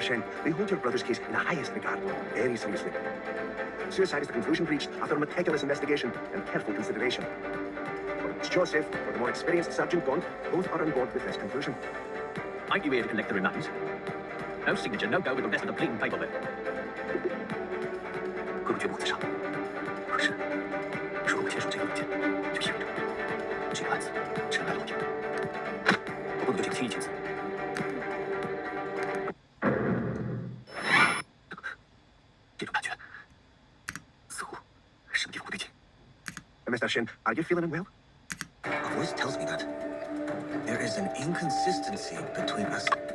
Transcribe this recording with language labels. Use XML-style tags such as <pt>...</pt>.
<en>Shen, we hold your brother's case in the highest regard, very seriously. Suicide is the conclusion reached after a meticulous investigation and careful consideration. Whether it's Joseph or the more experienced Sergeant Gaunt, both are on board with this conclusion. Ain't you here to collect the remains? No signature, no go with the rest of the bleeding paperwork.</en> <zh>各个决不自杀。可是，如果我接受这个文件，就意味着这个案子尘埃落定。我不能就这个轻易签字。这种感觉，似乎什么地方不对劲。</zh> <en>Mr. Shen, are you feeling unwell? A voice tells me that there is an inconsistency between us.</en>